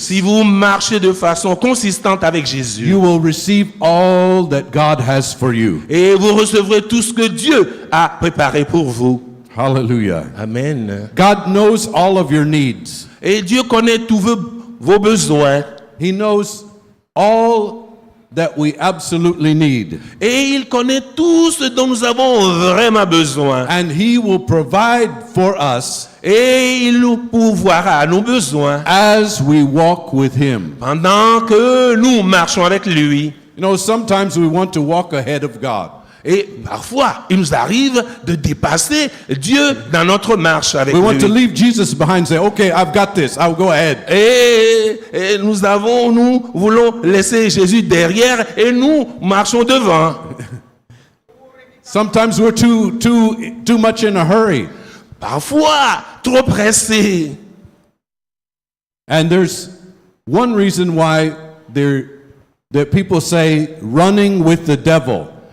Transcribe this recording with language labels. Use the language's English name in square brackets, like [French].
[French] Si vous marchez de façon consistante avec Jésus, [English] you will receive all that God has for you. [French] et vous recevrez tout ce que Dieu a préparé pour vous. [English] Hallelujah. [French] Amen. [English] God knows all of your needs. [French] Et Dieu connaît tous vos besoins. [English] He knows all that we absolutely need. [French] Et il connaît tout ce dont nous avons vraiment besoin. [English] And He will provide for us [French] Et il nous pourvoira à nos besoins [English] as we walk with Him. [French] pendant que nous marchons avec lui. [English] You know, sometimes we want to walk ahead of God. [French] Et parfois, il nous arrive de dépasser Dieu dans notre marche avec [English] We want to [French] lui. [English] leave Jesus behind and say, okay, I've got this. I'll go ahead. [French] Et nous voulons laisser Jésus derrière et nous marchons devant. [English] Sometimes we're too much in a hurry. [French] Parfois, trop pressés. [English] And there's one reason why that people say running with the devil.